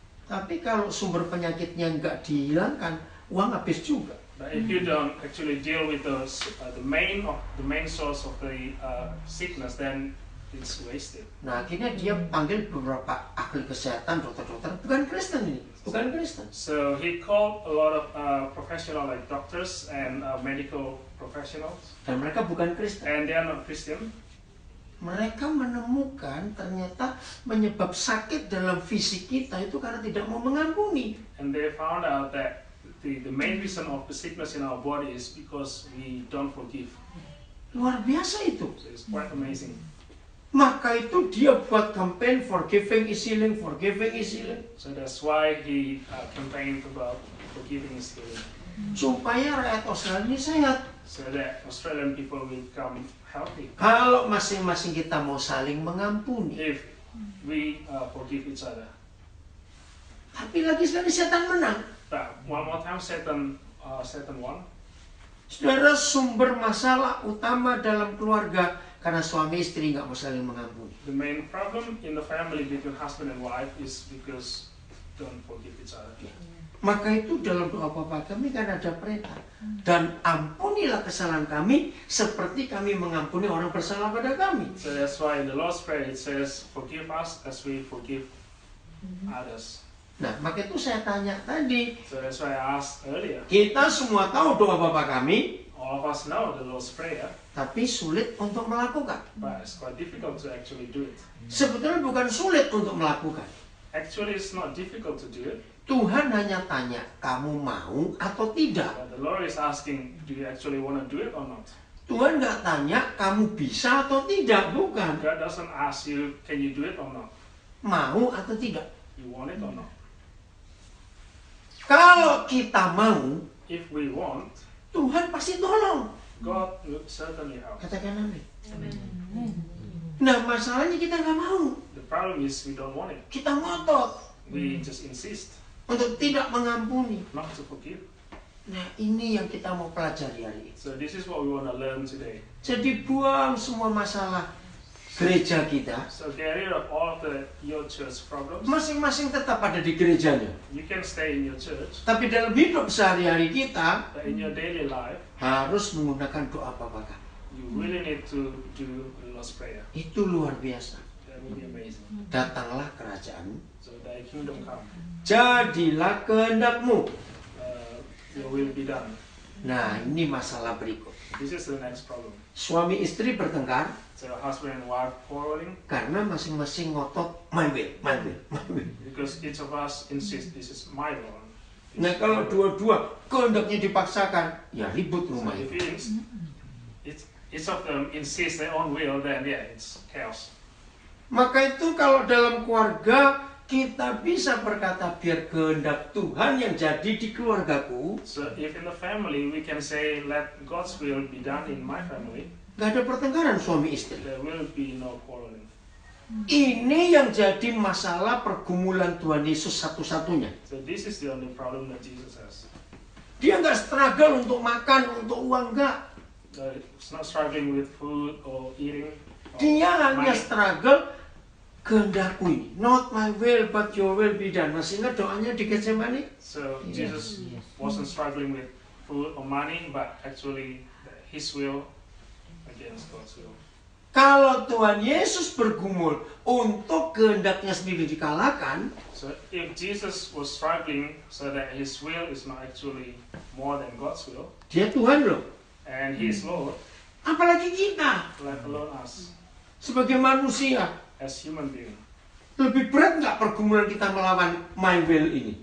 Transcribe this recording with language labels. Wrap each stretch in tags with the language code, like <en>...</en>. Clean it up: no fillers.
<id>tapi kalau sumber penyakitnya nggak dihilangkan, uang habis juga.</id> <en>but if you don't actually deal with the main source of the sickness, then it's wasted.</en> <id>Nah, akhirnya dia panggil beberapa ahli kesehatan, dokter-dokter, bukan Kristen ini, bukan Kristen.</id> <en>So he called a lot of professional like doctors and medical professionals,</en> <id>Dan mereka bukan Kristen.</id> <en>and they are not Christian.</en> <id>Mereka menemukan ternyata menyebab sakit dalam fisik kita itu karena tidak mau mengampuni.</id> <en>And they found out that the main reason of the sickness in our body is because we don't forgive.</en> <id>Luar biasa itu.</id> <en>So it's quite amazing.</en> <id>Maka itu dia buat campaign</id> <en>forgiving is healing, forgiving is healing. So that's why he campaigned about forgiving is healing,</en> <id>Supaya rakyat Australia ini sehat.</id> <en>so that Australian people will become healthy.</en> <id>Kalau masing-masing kita mau saling mengampuni.</id> <en>If we forgive each other.</en> <id>Tapi lagi sekali setan menang.</id> <en>But one more time, Satan won.</en> <id>Saudara, sumber masalah utama dalam keluarga karena suami istri nggak mau saling mengampuni.</id> <en>The main problem in the family between husband and wife is because don't forgive each other.</en> <id>Maka itu dalam doa Bapa kami kan ada perintah. Dan ampunilah kesalahan kami seperti kami mengampuni orang bersalah pada kami.</id> <en>So that's why in the Lord's Prayer it says, forgive us as we forgive others.</en> <id>Nah, maka itu saya tanya tadi.</id> <en>So that's why I asked earlier.</en> <id>Kita semua tahu doa Bapa kami,</id> <en>All of us know the Lord's Prayer,</en> <id>tapi sulit untuk melakukan.</id> <en>but it's quite difficult to actually do it.</en> <id>Sebetulnya bukan sulit untuk melakukan.</id> <en>Actually, it's not difficult to do it,</en> <id>Tuhan hanya tanya, kamu mau atau tidak?</id> <en>but the Lord is asking, do you actually want to do it or not?</en> <id>Tuhan nggak tanya, kamu bisa atau tidak, bukan.</id> <en>God doesn't ask you, can you do it or not?</en> <id>Mau atau tidak.</id> <en>You want it or not?</en> <id>Kalau kita mau,</id> <en>If we want,</en> <id>Tuhan pasti tolong.</id> <en>God will certainly help.</en> <id>Katakan amin.</id> <en>Amen.</en> <id>Nah, masalahnya kita nggak mau.</id> <en>The problem is we don't want it.</en> <id>Kita ngotot</id> <en>We just insist</en> <id>untuk tidak mengampuni.</id> <en>not to forgive.</en> <id>Nah, ini yang kita mau pelajari hari ini.</id> <en>So this is what we want to learn today.</en> <id>Jadi buang semua masalah gereja kita.</id> <en>So get rid of all of your church problems.</en> <id>Masing-masing tetap ada di gerejanya.</id> <en>You can stay in your church,</en> <id>Tapi dalam hidup sehari-hari kita</id> <en>but in your daily life,</en> <id>harus menggunakan doa Bapa kami.</id> <en>you really need to do the Lord's Prayer.</en> <id>Itu luar biasa.</id> <en>That will be amazing.</en> <id>Datanglah kerajaanmu.</id> <en>So thy kingdom come,</en> <id>Jadilah kehendakmu.</id> <en>your will be done.</en> <id>Nah, ini masalah berikut.</id> <en>This is the next problem.</en> <id>Suami istri bertengkar</id> <en>So husband and wife quarreling</en> <id>karena masing-masing ngotot</id> <en>my will, my will, my will. because each of us insists this is my law.</en> <id>Nah, kalau dua-dua kehendaknya dipaksakan, ya ribut</id> <en>So</en> <id>rumah</id> <en>if</en> <id>itu.</id> <en>each of them insists their own will, then yeah, it's chaos.</en> <id>Maka itu kalau dalam keluarga kita bisa berkata biar kehendak Tuhan yang jadi di keluargaku.</id> <en>So if in the family we can say, let God's will be done in my family,</en> <id>Gak ada pertengkaran suami istri.</id> <en>there will be no quarreling.</en> <id>Ini yang jadi masalah pergumulan Tuhan Yesus satu-satunya.</id> <en>So this is the only problem that Jesus has.</en> <id>Dia nggak struggle untuk makan, untuk uang, nggak.</id> <en>It's not struggling with food or eating. Or</en> <id>Dia hanya</id> <en>money.</en> <id>struggle kehendakku ini.</id> <en>Not my will, but your will be done.</en> <id>Masih ingat doanya di Getsemani?</id> <en>So Jesus wasn't struggling with food or money, but actually his will against God's will.</en> <id>Kalau Tuhan Yesus bergumul untuk kehendaknya sendiri dikalahkan,</id> <en>So if Jesus was struggling so that his will is not actually more than God's will,</en> <id>dia Tuhan loh.</id> <en>and he is Lord,</en> <id>Apalagi kita</id> <en>let alone us</en> <id>sebagai manusia.</id> <en>as human beings.</en> <id>Lebih berat nggak pergumulan kita melawan</id> <en>my will</en> <id>ini?</id>